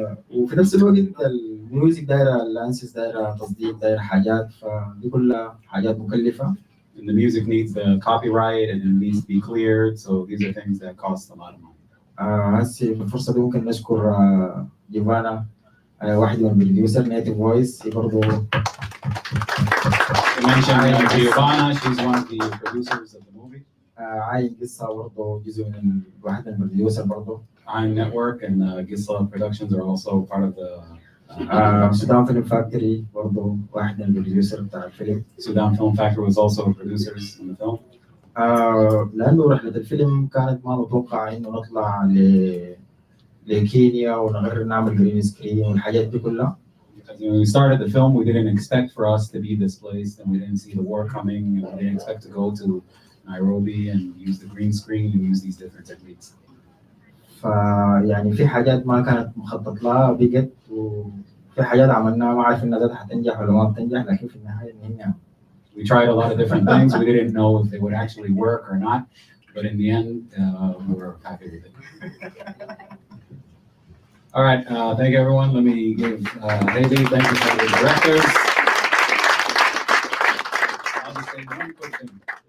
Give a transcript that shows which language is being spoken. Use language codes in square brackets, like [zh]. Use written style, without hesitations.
[ar] وفي نفس الوقت الميوزك دايرة اللانسز دايرة تصديق دايرة حاجات فدي كلها حاجات مكلفة. [en] And the music needs the copyright and it needs to be cleared, so these are things that cost a lot of money. [ar] هسه بالفرصة دي ممكن نشكر جيفانا واحد من البروديوسر نيتيف فويس هي برضه. [en] To mention Giovanna, she's one of the producers of the movie. [ar] عاين قصة برضه جزء من واحد من البروديوسر برضه. [en] Iron Network and Gisla Productions are also part of the [ar] Sudan Film Factory برضه واحد من البروديوسر بتاع الفيلم. [en] Sudan Film Factory was also producers in the film. [ar] لأنه رحلة الفيلم كانت ما متوقع إنه نطلع لكينيا ونغير نعمل جرين سكرين والحاجات دي كلها. [en] Because when we started the film, we didn't expect for us to be displaced, and we didn't see the war coming, and we didn't expect to go to Nairobi and use the green screen and use these different techniques. [ar] فيعني في حاجات ما كانت مخطط لها بقت وفي حاجات عملناها ما عارف إنها حتنجح ولا ما بتنجح لكن في النهاية إنها. [en] We tried a lot of different things. We didn't know if they would actually work or not, but in the end, we were happy with it. All right, thank you everyone. Let me give Haley, thank you for the directors. I'll just say one quick thing.